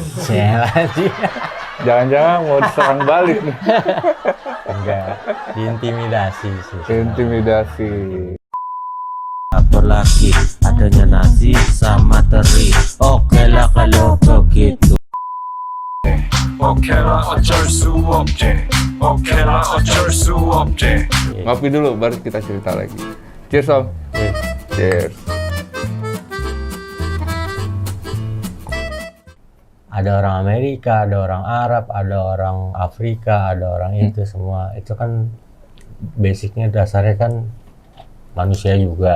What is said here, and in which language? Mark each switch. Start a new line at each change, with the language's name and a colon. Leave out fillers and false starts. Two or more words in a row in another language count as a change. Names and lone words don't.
Indonesian: Jangan-jangan mau diserang balik nih. Enggak, diintimidasi sih. Intimidasi. Apalagi adanya nasi sama teri. Oke lah kalau begitu.
Korean: 오케라 어쩔 수 없지 오케라 어쩔 수 없지
Indonesian: Ngopi dulu baru kita cerita lagi.
English: Cheers Om. Cheers.
Indonesian: Ada orang Amerika, ada orang Arab, ada orang Afrika, ada orang itu semua. Itu kan basicnya dasarnya kan manusia juga.